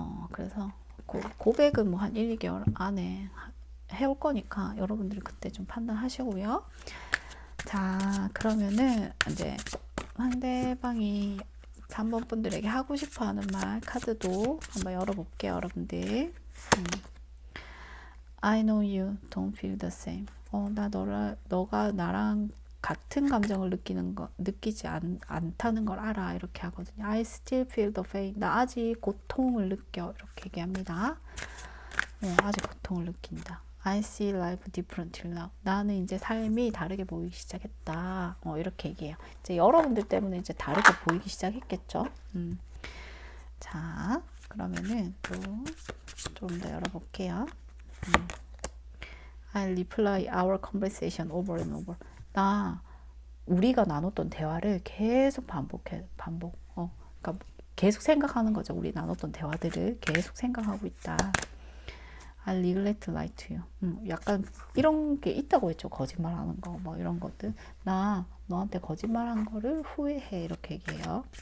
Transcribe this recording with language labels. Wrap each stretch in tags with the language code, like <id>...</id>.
<ko>그래서 고백은 뭐 한 1, 2개월 안에 해올 거니까 여러분들이 그때 좀 판단하시고요. 자, 그러면은 이제 상대방이 3번 분들에게 하고 싶어 하는 말 카드도 한번 열어볼게요, 여러분들.</ko> <en>I know you don't feel the same.</en> <ko>너가 나랑 같은 감정을 느끼지 않다는 걸 알아. 이렇게 하거든요.</ko> <en>I still feel the pain.</en> <ko>나 아직 고통을 느껴. 이렇게 얘기합니다. 아직 고통을 느낀다.</ko> <en>I see life differently now.</en> <ko>나는 이제 삶이 다르게 보이기 시작했다. 이렇게 얘기해요. 이제 여러분들 때문에 이제 다르게 보이기 시작했겠죠. 자, 그러면은 또 좀 더 열어볼게요.</ko> <en>I reply our conversation over and over.</en> <ko>우리가 나눴던 대화를 계속 그러니까 계속 생각하는 거죠. 우리 나눴던 대화들을 계속 생각하고 있다.</ko> <en>I regret lie to you.</en> <ko>약간 이런 게 있다고 했죠. 거짓말하는 거, 뭐 이런 것들. 나 너한테 거짓말한 거를 후회해. 이렇게 얘기해요.</ko>